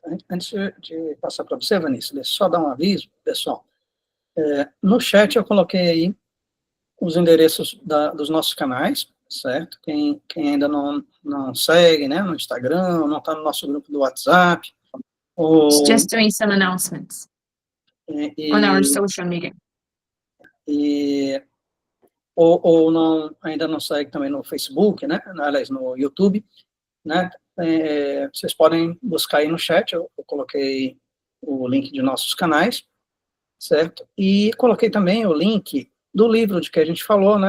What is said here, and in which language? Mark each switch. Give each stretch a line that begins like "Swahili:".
Portuguese: Antes de passar para você, Vanessa, deixa eu só dar um aviso, pessoal. No chat eu coloquei aí os endereços dos nossos canais, certo? Quem ainda não segue, né, no Instagram, não está no nosso grupo do WhatsApp.
English: Just doing some announcements on our social media.
Portuguese: Ou ainda não segue também no Facebook, né? Aliás, no YouTube, né? Vocês podem buscar aí no chat, eu coloquei o link de nossos canais, certo? E coloquei também o link do livro de que a gente falou, né?